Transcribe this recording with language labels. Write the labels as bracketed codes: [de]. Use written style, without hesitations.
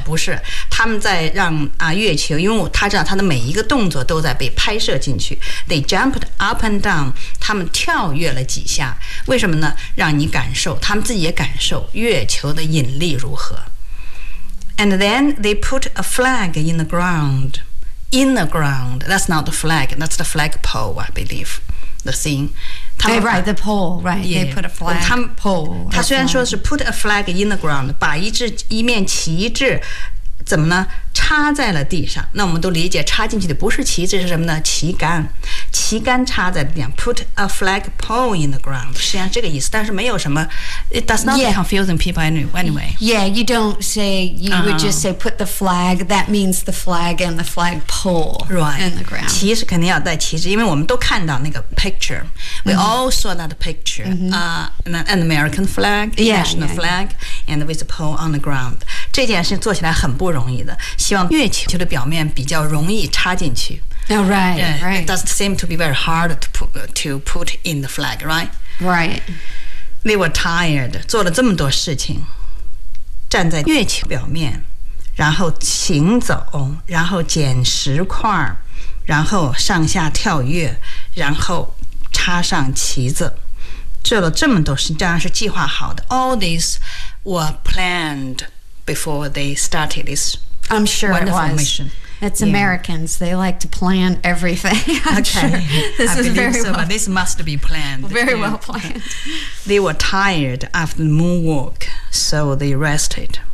[zh] 不是，他们在让月球，因为他知道他的每一个动作都在被拍摄进去。 [en] They jumped up and down， [zh] 他们跳跃了几下，为什么呢？让你感受，他们自己也感受月球的引力如何。 [en] And then they put a flag in the ground. In the ground, that's not the flag. That's the flagpole, I believe. The thing. They write the pole, right? Yeah. They put a flag. Pole. [zh] 他虽然说是 [en] put a flag in the ground, [zh] 把一面旗帜怎么呢？插在了地上。那我们都理解插进去的不是旗子，是什么呢？旗杆。旗杆插在地上， [en] put a flag pole in the ground， [zh] 实际上这个意思。但是没有什么， [en] it does not get confusing people anyway. Yeah, you don't say, you would just say put the flag, that means the flag and the flag pole in the ground. [zh] 旗是肯定要带旗子，因为我们都看到那个 picture. [en] We all saw that picture, an American flag, national flag, and with a pole on the ground. [zh] 这件事做起来很不容易的，希望月球的表面比较容易插进去。 [en] Oh, right, right. It doesn't seem to be very hard to put in the flag, right? Right. They were tired. [zh] 做了这么多事情，站在月球表面，然后行走，然后捡石块，然后上下跳跃，然后插上旗子，做了这么多事，当然是计划好的。 [en] All these were planned before they started this wonderful mission. It's Americans. They like to plan everything. This must be planned. Very well planned. They were tired after the moonwalk, so they rested.